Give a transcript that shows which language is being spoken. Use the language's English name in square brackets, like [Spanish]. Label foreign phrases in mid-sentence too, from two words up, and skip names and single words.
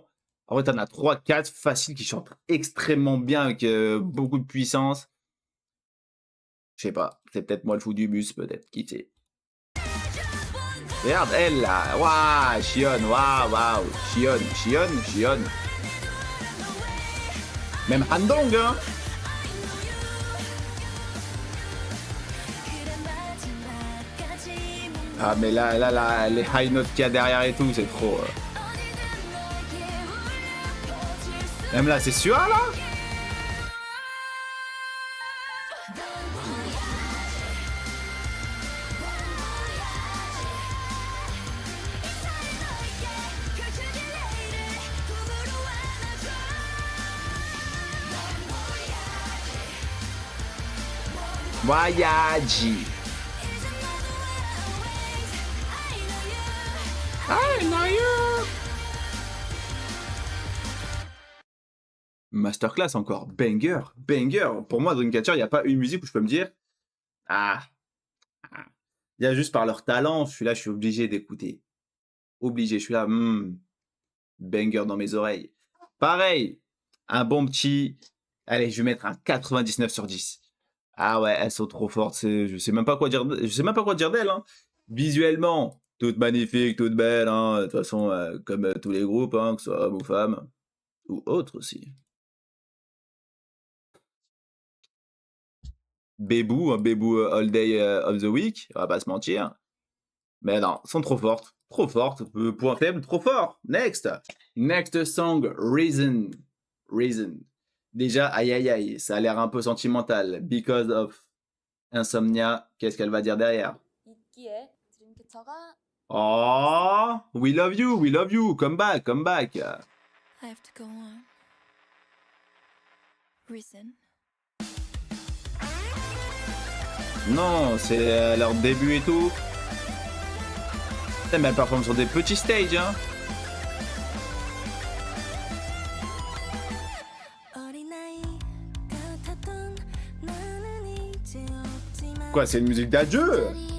[French] En vrai, t'en as 3, 4 faciles qui chantent extrêmement bien avec beaucoup de puissance. Je sais pas, c'est peut-être moi le fou du bus, peut-être. Qui sait? Regarde, elle là. Waouh, Sion, waouh. Sion. Même Handong, hein. [Korean] 그래 마지막까지 못 [French] Ah, mais là, les [English] high notes [French] qu'il y a derrière et tout, c'est trop. [Korean] 어디든 너에게 울려 퍼질 수 [French] Même là, c'est Sua là. [Korean] 펼쳐질 내일을 꿈으로 안아줘 [French] Voyage. [Korean] 이젠 너도 [English] always I know you I know you. [French] Masterclass encore, banger. Pour moi, Dreamcatcher, il n'y a pas une musique où je peux me dire ah, il y a juste par leur talent, je suis obligé d'écouter. Obligé, je suis là, banger dans mes oreilles. Pareil, un bon petit, allez, je vais mettre un 99 sur 10. Ah ouais, elles sont trop fortes, je sais même pas quoi dire, d'elles, hein. Visuellement, toutes magnifiques, toutes belles, hein. De toute façon, comme tous les groupes, hein, que ce soit hommes ou femmes, ou autres aussi. Bébou, [English] all day of the week, [French] on va pas se mentir. Mais non, sont trop fortes. Point faible, trop fort. [English] Next song, Reason. [French] Déjà, aïe, ça a l'air un peu sentimental. [English] Because of Insomnia, [French] qu'est-ce qu'elle va dire derrière? [Korean] 있기에 드림캐쳐가 [English] Oh, we love you, come back. I have to go on. Reason. [French] Non, c'est leur début et tout. Putain, mais elle performe sur des petits stages, hein. Quoi, c'est une musique d'adieu?